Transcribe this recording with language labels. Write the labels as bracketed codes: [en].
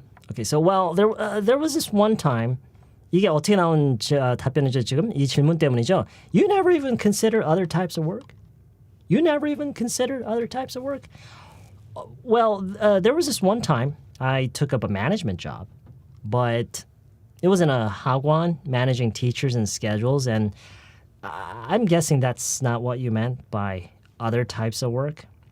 [en] Okay, so well, there was this one time. [ko] 이게 어떻게 나온 답변이죠 지금? 이 질문 때문이죠. [en] You never even consider other types of work? You never even consider other types of work? Well, there was this one time I took up a management job, but it was in a hagwon, managing teachers and schedules, and I'm guessing that's not what you meant by other types of work.